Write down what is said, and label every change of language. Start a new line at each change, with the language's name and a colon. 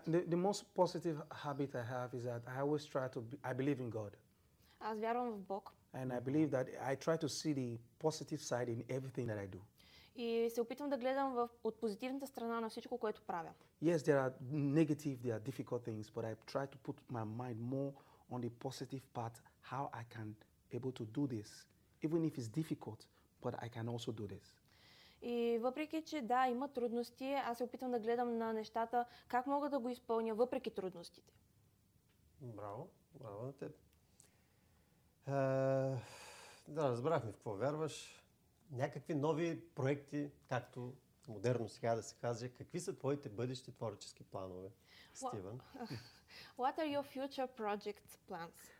English: Yeah, the most positive habit I have is that I always try to I believe in God.
Bulgarian: Аз вярвам в Бог.
English: And I believe that I try to see the positive side in everything that I do.
Bulgarian: И се опитвам да гледам от позитивната страна на всичко, което правя.
English: Yes, there are negative, there are difficult things, but I try to put my mind more on the positive part, how I can able to do this. Even if it's difficult, but I can also do this.
Bulgarian: И въпреки че да, има трудности, аз се опитвам да гледам на нещата как мога да го изпълня въпреки трудностите. Браво, браво на теб. Да, разбрахме в какво вярваш. Някакви нови проекти, както модерно сега да се каже, какви са твоите бъдещи творчески планове, Стиван?
English: What are your future project plans?